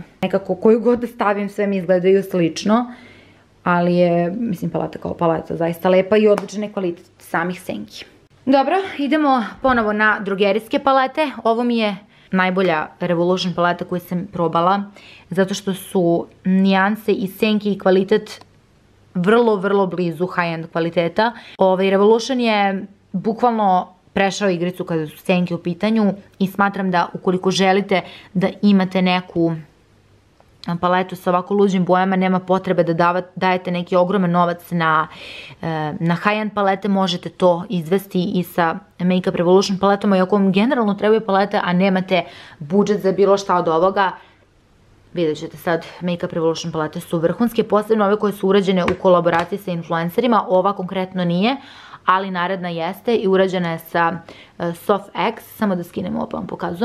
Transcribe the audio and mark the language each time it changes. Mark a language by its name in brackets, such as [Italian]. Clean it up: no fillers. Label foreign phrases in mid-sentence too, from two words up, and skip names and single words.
[Serbian] Nekako koju god da stavim sve mi izgledaju slično, ali je, mislim, paleta kao paleta zaista lepa i odlične kvalitet samih senki. Dobro, idemo ponovo na drogerijske palete. Ovo mi je najbolja Revolution paleta koju sam probala, zato što su nijanse i senki i kvalitet vrlo blizu high-end kvaliteta. Revolution je bukvalno prešao igricu kada su senke u pitanju i smatram da ukoliko želite da imate neku paletu sa ovako luđim bojama, nema potrebe da dajete neki ogroman novac na high-end palete, možete to izvesti i sa Makeup Revolution paletom, i ako vam generalno trebaju palete, a nemate budžet za bilo šta od ovoga, vidjet ćete sad, Makeup Revolution palete su vrhunske, posebno ove koje su urađene u kolaboraciji sa influencerima, ova konkretno nije, ali naredna jeste i urađena je sa Soft X, samo da skinemo ovo pa vam pokazujem.